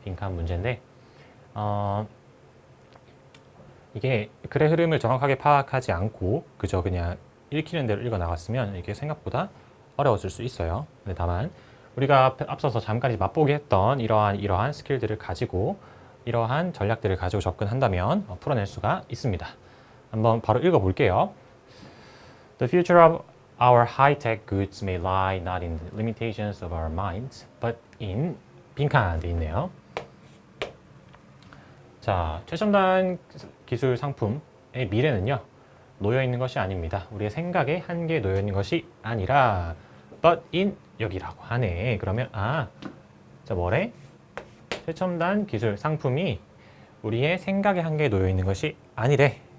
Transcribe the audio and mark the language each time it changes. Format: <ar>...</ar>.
<ko>빈칸 문제인데 이게 글의 흐름을 정확하게 파악하지 않고 그저 그냥 읽히는 대로 읽어 나갔으면 이게 생각보다 어려웠을 수 있어요. 근데 다만 우리가 앞서서 잠깐 맛보기 했던 이러한 스킬들을 가지고 이러한 전략들을 가지고 접근한다면 풀어낼 수가 있습니다. 한번 바로 읽어볼게요.</ko> <en>The future of our high-tech goods may lie not in the limitations of our minds, but in</en> <ko>빈칸 돼 있네요. 자, 최첨단 기술 상품의 미래는요 놓여 있는 것이 아닙니다. 우리의 생각에 한계에 놓여 있는 것이 아니라</ko> <en>but in</en> <ko>여기라고 하네. 그러면 자 뭐래? 최첨단 기술 상품이 우리의 생각의 한계에 놓여 있는 것이 아니래.</ko>